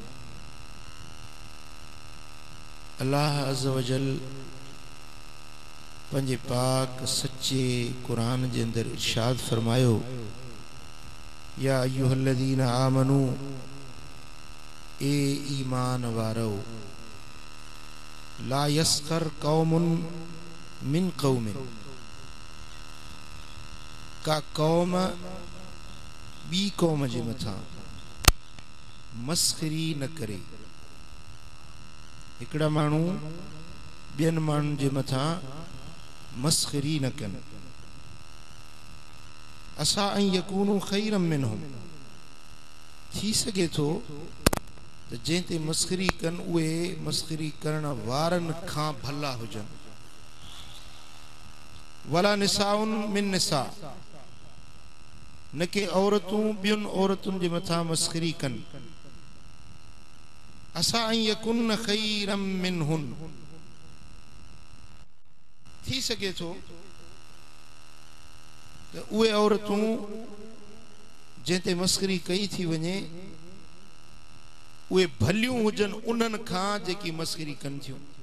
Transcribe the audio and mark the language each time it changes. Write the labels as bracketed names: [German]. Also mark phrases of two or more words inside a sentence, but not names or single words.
[Arabic] الله عز وجل [Sindhi] पंहिंजे पाक सच्चे क़ुरान जे अंदर इरशाद फरमायो, [Arabic] يا أيها الذين آمنوا, [Sindhi] ए ईमान वारो, [Arabic] لا يسخر قوم من قوم, [Sindhi] का कौम बी कौम जे मथा मस्खरी न करे। हिकड़ा मानू बियन मानू जे मथा मस्खरी न कन। [Arabic] عسى أن يكونوا خيرا منهم, [Sindhi] थी सके थो त जंहिं मस्खरी कन उहे मस्खरी करण वारन खां भला हुजन। [Arabic] ولا نساء من نساء, [Sindhi] न के औरतूं बियुन औरतुन जे मथा मस्खरी कन। [Arabic] عسى أن يكن خيرا منهن, [Sindhi] थी सके थो त उहे औरतूं जंहिं मस्खरी कई थी वञे उहे भलियूं हुजन उन्हनि खां जेकी मस्खरी कनि थियूं।